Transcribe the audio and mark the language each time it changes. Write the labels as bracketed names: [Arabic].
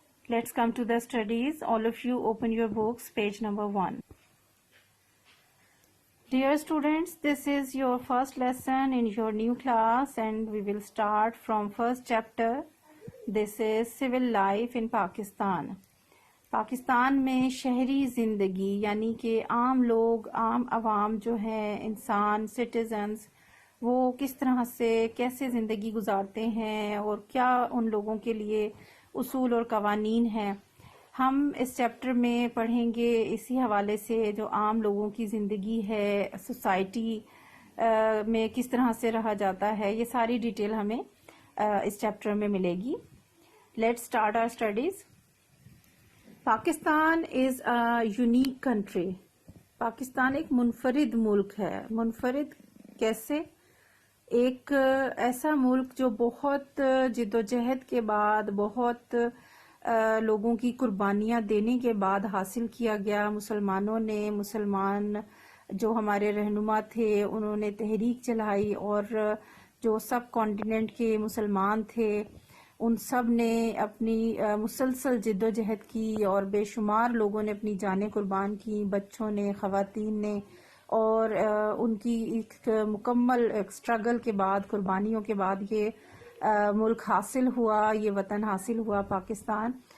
[English] Let's come to the studies. All of you open your books, page number 1. Dear students, this is your first lesson in your new class and we will start from first chapter. This is civil life in Pakistan. [Urdu] Pakistan میں شہری زندگی یعنی کہ عام لوگ، عام عوام جو ہیں، انسان، سٹیزنز، وہ کس طرح سے کیسے زندگی گزارتے ہیں اور کیا ان لوگوں کے لیے اصول اور قوانین ہیں، ہم اس چیپٹر میں پڑھیں گے. اسی حوالے سے جو عام لوگوں کی زندگی ہے، سوسائٹی میں کس طرح سے رہا جاتا ہے، یہ ساری ڈیٹیل ہمیں اس چیپٹر میں ملے گی. [English] Let's start our studies. Pakistan is a unique country. [Urdu] Pakistan ایک منفرد ملک ہے. منفرد کیسے؟ ایک ایسا ملک جو بہت جدوجہد کے بعد، بہت لوگوں کی قربانیاں دینے کے بعد حاصل کیا گیا. مسلمانوں نے، مسلمان جو ہمارے رہنما تھے انہوں نے تحریک چلائی اور جو سب کانٹیننٹ کے مسلمان تھے ان سب نے اپنی مسلسل جد و جہد کی اور بے شمار لوگوں نے اپنی جانیں قربان کی، بچوں نے، خواتین نے، اور ان کی ایک مکمل اسٹرگل کے بعد، قربانیوں کے بعد یہ ملک حاصل ہوا، یہ وطن حاصل ہوا پاکستان.